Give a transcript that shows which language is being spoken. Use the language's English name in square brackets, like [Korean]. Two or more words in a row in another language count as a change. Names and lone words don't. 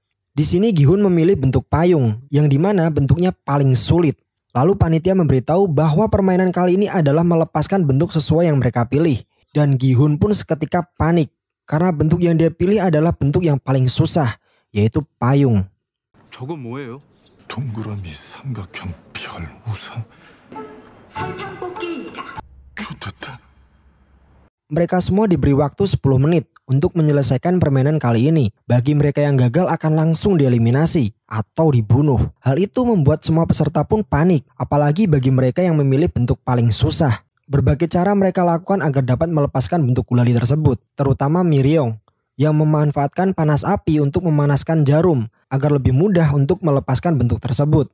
[Indonesian] Di sini Gi-hun memilih bentuk payung, yang dimana bentuknya paling sulit. Lalu panitia memberitahu bahwa permainan kali ini adalah melepaskan bentuk sesuai yang mereka pilih. Dan Gi-hun pun seketika panik, karena bentuk yang dia pilih adalah bentuk yang paling susah, yaitu payung. [Korean] 저건 뭐예요? 동그라미, 삼각형, 별, 우산. 좋겠다. [Indonesian] Mereka semua diberi waktu 10 menit untuk menyelesaikan permainan kali ini. Bagi mereka yang gagal akan langsung dieliminasi atau dibunuh. Hal itu membuat semua peserta pun panik, apalagi bagi mereka yang memilih bentuk paling susah. Berbagai cara mereka lakukan agar dapat melepaskan bentuk gulali tersebut, terutama Miryong yang memanfaatkan panas api untuk memanaskan jarum agar lebih mudah untuk melepaskan bentuk tersebut.